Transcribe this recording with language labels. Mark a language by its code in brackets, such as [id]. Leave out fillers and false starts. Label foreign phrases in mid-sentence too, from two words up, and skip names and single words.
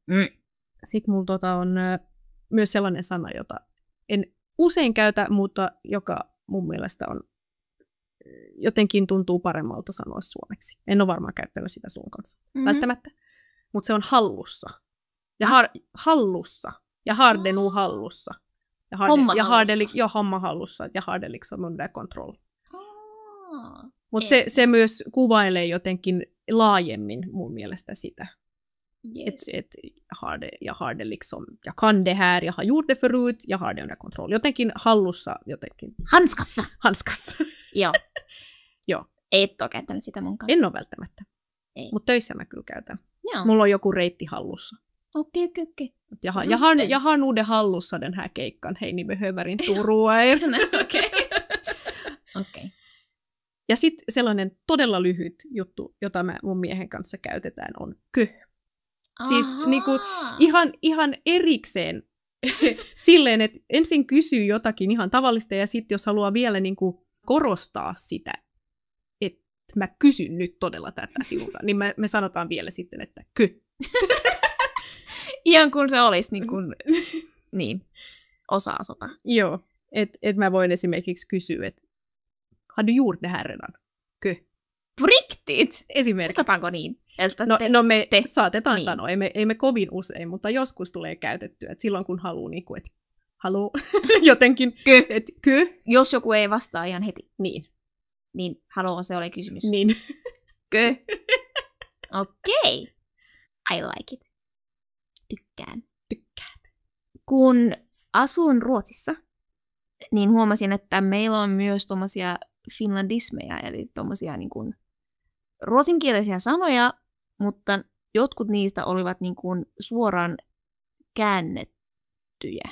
[fi] Sitten mulla on myös sellainen sana, jota en usein käytä, mutta joka mun mielestä on jotenkin tuntuu paremmalta sanoa suomeksi. En ole varmaan käyttänyt sitä sun kanssa välttämättä, mutta se on hallussa. Ja hallussa. Ja hardenu hallussa. Ja homma hallussa. Ja hardeliksi on [en] under control. [fi] Mutta se myös kuvailee jotenkin laajemmin mun mielestä sitä. Yes. [sv] Hardelix on, ja kan det här, jag har gjort det förut, jag har det under kontroll. [fi] Jotenkin hallussa, jotenkin. Hanskassa. Joo. Joo. Et ole käyttänyt sitä mun kanssa. En ole välttämättä. Mutta töissä mä kyllä käytän. Joo. Mulla on joku reitti hallussa. [sv] Okej. Jag har nog det hallussa den här keikkan. Hei, ni behöver inte oroa er. [fi] Okei. Ja sitten sellainen todella lyhyt juttu, jota mä mun miehen kanssa käytetään, on kö. Siis niinku, ihan erikseen silleen, että ensin kysyy jotakin ihan tavallista ja sitten jos haluaa vielä niinku korostaa sitä, että mä kysyn nyt todella tätä sinulta, niin me sanotaan vielä sitten, että kö. Ihan kun se olisi niin osa-asota. Joo, että mä voin esimerkiksi kysyä, että [sv] har du gjort det här redan? [fi] Kö. [sv] Riktigt? [fi] Esimerkiksi. Sanotaanko niin? No me saatetaan sanoa, ei me kovin usein, mutta joskus tulee käytettyä, että silloin kun haluaa, että haluaa jotenkin kö. Jos joku ei vastaa ihan heti. Niin haluaa se oli kysymys. Niin. Kö. Okei. [en] I like it. [fi] Tykkään. Kun asun Ruotsissa, niin huomasin, että meillä on myös tommosia finlandismeja, eli tommosia niin kuin ruotsinkielisiä sanoja, mutta jotkut niistä olivat niin kuin suoraan käännettyjä.